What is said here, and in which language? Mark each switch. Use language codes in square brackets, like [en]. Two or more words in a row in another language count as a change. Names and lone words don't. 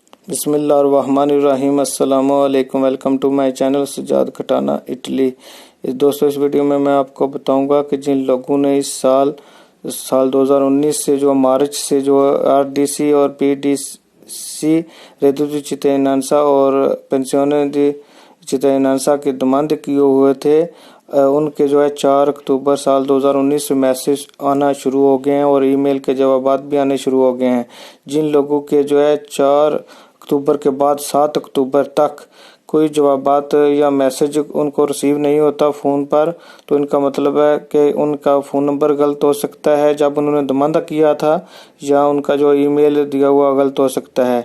[ur] بسم اللہ الرحمن الرحیم۔ السلام علیکم، [en] welcome to my channel [ur] سجاد کھٹانہ اٹلی۔ دوستو اس ویڈیو میں آپ کو بتاؤں گا کہ جن لوگوں نے اس سال 2019 سے جو مارچ سے جو RDC اور PDC [it] reddito cittadinanza [ur] اور [it] pensione di cittadinanza [ur] کی ڈیمانڈ کیے ہوئے تھے، ان کے 4 اکتوبر سال 2019 سے میسج آنا شروع ہو گئے ہیں اور ای میل کے جوابات بھی آنے شروع ہو گئے ہیں۔ جن لوگوں کے 4 اکتوبر کے بعد 7 اکتوبر تک کوئی جوابات یا میسج ان کو ریسیو نہیں ہوتا فون پر، تو ان کا مطلب ہے کہ ان کا فون نمبر غلط ہو سکتا ہے جب انہوں نے ڈیمانڈ کیا تھا، یا ان کا ای میل دیا ہوا غلط ہو سکتا ہے۔